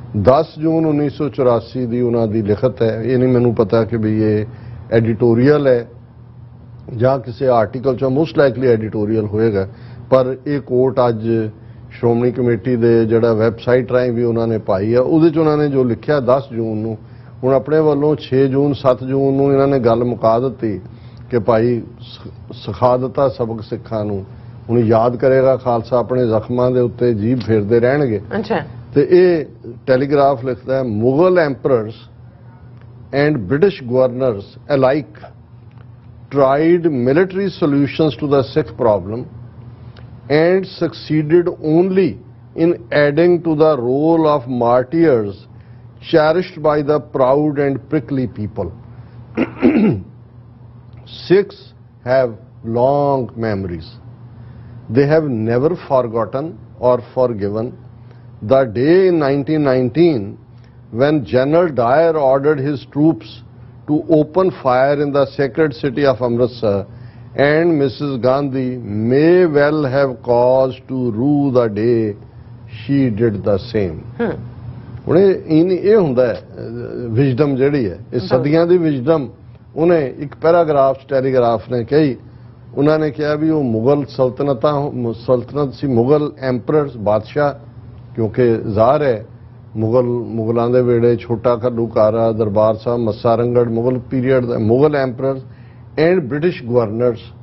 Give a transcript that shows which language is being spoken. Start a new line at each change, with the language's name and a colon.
Punjabi: 10 ਜੂਨ 1984 ਦੀ ਉਹਨਾਂ ਦੀ ਲਿਖਤ ਹੈ। ਇਹ ਨਹੀਂ ਮੈਨੂੰ ਪਤਾ ਕਿ ਵੀ ਇਹ ਐਡੀਟੋਰੀਅਲ ਹੈ ਜਾਂ ਕਿਸੇ ਆਰਟੀਕਲ 'ਚੋਂ,
English: most likely
Punjabi: ਐਡੀਟੋਰੀਅਲ ਹੋਏਗਾ, ਪਰ ਇਹ ਕੋਟ ਅੱਜ ਸ਼੍ਰੋਮਣੀ ਕਮੇਟੀ ਦੇ ਜਿਹੜਾ ਵੈਬਸਾਈਟ ਰਾਹੀਂ ਵੀ ਉਹਨਾਂ ਨੇ ਪਾਈ ਆ। ਉਹਦੇ 'ਚ ਉਹਨਾਂ ਨੇ ਜੋ ਲਿਖਿਆ 10 ਜੂਨ ਨੂੰ, ਹੁਣ ਆਪਣੇ ਵੱਲੋਂ 6 ਜੂਨ 7 ਜੂਨ ਨੂੰ ਇਹਨਾਂ ਨੇ ਗੱਲ ਮੁਕਾ ਦਿੱਤੀ ਕਿ ਭਾਈ ਸਿਖਾ ਦਿੱਤਾ ਸਬਕ ਸਿੱਖਾਂ ਨੂੰ, ਹੁਣ ਯਾਦ ਕਰੇਗਾ ਖਾਲਸਾ ਆਪਣੇ ਜ਼ਖਮਾਂ ਦੇ ਉੱਤੇ ਜੀਭ ਫੇਰਦੇ ਰਹਿਣਗੇ। ਤੇ ਇਹ ਟੈਲੀਗ੍ਰਾਫ ਲਿਖਦਾ ਹੈ,
English: Mughal emperors and British governors alike tried military solutions to the Sikh problem and succeeded only in adding to the role of martyrs cherished by the proud and prickly people. Sikhs have long memories. They have never forgotten or forgiven the day in 1919 when General Dyer ordered his troops to open fire in the sacred city of Amritsar, and Mrs. Gandhi may well have cause to rue the day she did the same.
Punjabi: ਹੁਣ ਇਹ ਹੁੰਦਾ ਹੈ wisdom ਜਿਹੜੀ ਹੈ, ਇਹ ਸਦੀਆਂ ਦੀ wisdom ਉਹਨੇ ਇੱਕ ਪੈਰਾਗ੍ਰਾਫ ਟੈਲੀਗ੍ਰਾਫ ਨੇ ਕਹੀ। ਉਹਨਾਂ ਨੇ ਕਿਹਾ ਵੀ ਉਹ ਮੁਗਲ ਸਲਤਨਤ ਸੀ, ਮੁਗਲ ਐਂਪਰਰਸ ਬਾਦਸ਼ਾਹ, ਕਿਉਂਕਿ ਜ਼ਾਹਰ ਹੈ ਮੁਗਲਾਂ ਦੇ ਵੇਲੇ ਛੋਟਾ ਘੱਲੂਘਾਰਾ, Darbar Sahib, Massa Rangar Mughal period ਦਾ,
English: Mughal emperors and British governors.